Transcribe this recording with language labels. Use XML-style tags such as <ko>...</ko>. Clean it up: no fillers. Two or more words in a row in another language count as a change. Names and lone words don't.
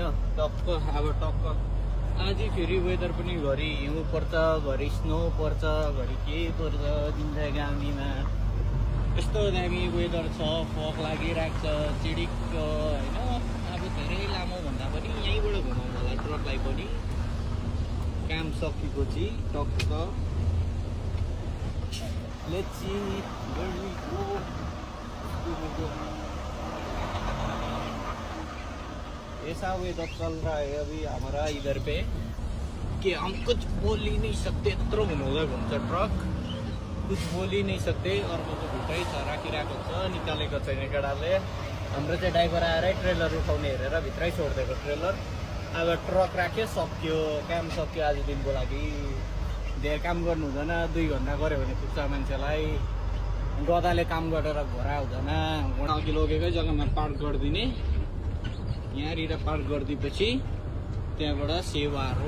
<ne>टक्क आज फेरि वेदर पनि घरि हिउँ पर्छ, घरि स्नो पर्छ, घरि के पर्छ जिन्दगानीमा। यस्तो दामी वेदर छ। फग लागिरहेको छ चिडिक्क होइन। अब धेरै लामो भन्दा पनि यहीँबाट घुमाउनु होला ट्रकलाई पनि। काम सकेपछि टक्क</ne> <en>let's see where we go.</en> <hi>ऐसा वेदर चल रहा है अभी हमारा इधर पे। कि हम कुछ बोल ही नहीं सकते,</hi> <ne>यत्रो हुँदै घुम्छ ट्रक,</ne> <hi>कुछ बोल ही नहीं सकते।</hi> <ne>अर्को चाहिँ भित्रै छ, राखिरहेको छ, निकालेको छैन केटाले। हाम्रो चाहिँ ड्राइभर आएरै ट्रेलर उठाउने हेरेर भित्रै छोडिदिएको ट्रेलर। अब ट्रक राख्यो, सक्यो, काम सक्यो आज दिनको लागि। धेरै काम गर्नु हुँदैन, 2 घन्टा गऱ्यो भने पुग्छ मान्छेलाई। गदाले काम गरेर घोरा हुँदैन। अघि लगेकै जग्गामा पार्क गरिदिने, यहाँनिर पार्क गरिदिएपछि त्यहाँबाट सेवाहरू।</ne>